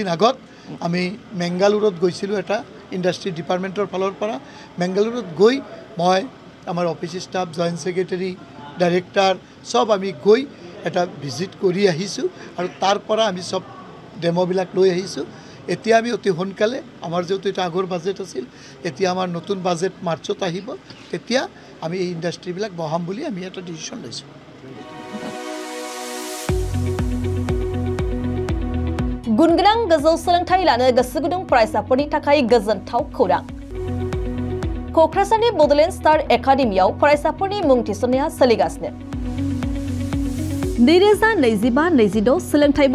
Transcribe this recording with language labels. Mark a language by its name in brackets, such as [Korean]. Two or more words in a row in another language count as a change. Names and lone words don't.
[Assamese] আগত আমি মেংগালুৰুত গৈছিলোঁ এটা ইণ্ডাষ্ট্ৰী ডিপাৰ্টমেণ্টৰ ফালৰ পৰা মেংগালুৰুত গৈ মই আমাৰ [English] office staff joint secretary director [Assamese] সব আমি গৈ এটা ভিজিট কৰি আহিছোঁ আৰু তাৰ পৰা আমি সব ডেমোবিলাক লৈ আহিছোঁ এতিয়া আমি অতি সোনকালে আমাৰ যেহেতু এটা আগৰ বাজেট আছিল এতিয়া আমাৰ নতুন বাজেট মাৰ্চত আহিব তেতিয়া আমি এই ইণ্ডাষ্ট্ৰীবিলাক বহাম বুলি আমি এটা ডিচিশ্যন লৈছোঁ [Bodo] गुनगोनां गोजौ सोलोंथाइ लानो गोसो गुदुं फरायसाफोरनि थाखाय गोजोनथाव खौरां क'क्राझारनि बड'लेण्ड स्टार एकाडेमियाव फरायसाफोरनि मुं थिसननाया सोलिगासिनो 2025-26 सोलोंथाइ